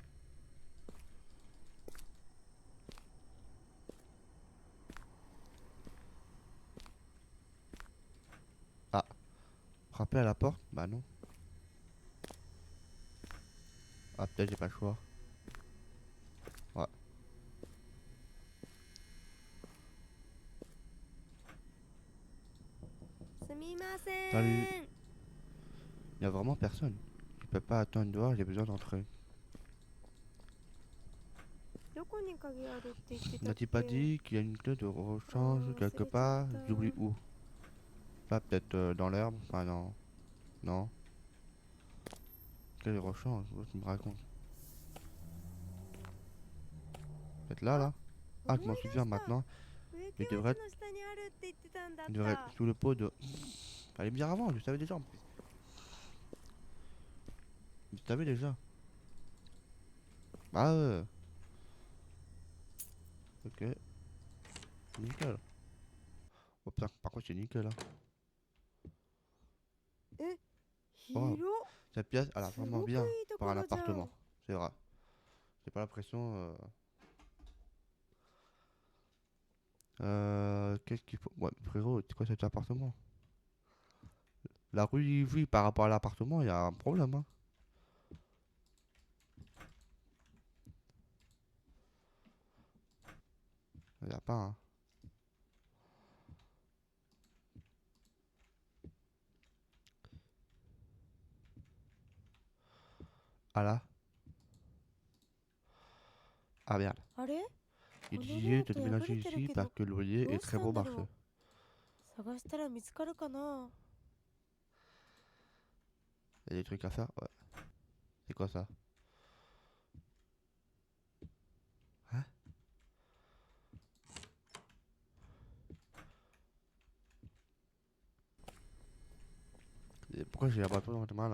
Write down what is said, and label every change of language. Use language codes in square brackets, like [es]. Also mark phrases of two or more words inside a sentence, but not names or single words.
[fr] Ah, frapper à la porte? Bah non. Ah, peut-être j'ai pas le choix. Ouais. [ja] すみま [fr] Salut. [ja] せん。 [fr] Y a vraiment personne. Je peux pas attendre dehors, j'ai besoin d'entrer. [ja] どこに鍵あるって言ってたっ [fr] N'a-t-il pas [ja] け。 [fr] dit qu'il y a une clé de [ja] あ [fr] rechange [ja] ー忘 [fr] quelque [ja] れちゃっ [fr] part? [ja] た。 [fr] J'oublie où. Pas peut-être dans l'herbe? Enfin non. Non. Clé de rechange, tu me racontes. Peut-être là, [ja] あ、 [fr] là? [ja] 思 [fr] Ah, [ja] い [fr] je m'en [ja] 出 [fr] souviens [ja] した。 [fr] maintenant. [ja] 植木 [fr] Il [ja] 鉢 [fr] devrait [ja] の下にあるって言ってたんだっ [fr] Il devrait être [ja] た。 [fr] sous le pot de... Fallait me dire avant, je savais déjà en plus. Je savais déjà. Ah ouais. Ok, nickel. Oh putain, par contre c'est nickel là. [ja] え、 [fr] Wow. [ja] 広っ。 [fr] Cette pièce, elle a [ja] す [fr] vraiment [ja] ごく [fr] bien [ja] いいと [fr] pour [ja] こ [fr] un [ja] ろじゃん。 [fr] appartement. C'est vrai. J'ai pas l'impression... Qu'est-ce qu'il faut... Ouais, frérot, c'est quoi cet appartement? La rue, oui, par rapport à l'appartement, il y a un problème, hein. Il y a pas, hein. Ah là. Ah merde. [ja] あれ、 [fr] Il [ja] このゲ [fr] disait [ja] ー [fr] de [ja] ト破れ [fr] déménager [ja] てる [fr] ici [ja] け [fr] parce [ja] ど、 [fr] que le loyer [ja] ど [fr] est [ja] うし [fr] très [ja] たん [fr] bon [ja] だ [fr] marché. [ja] ろう。探したら見つかるかな。 [fr] Il y a des trucs à faire? Ouais. C'est quoi ça? Hein? Et pourquoi j'ai la bâton dans tes mains là?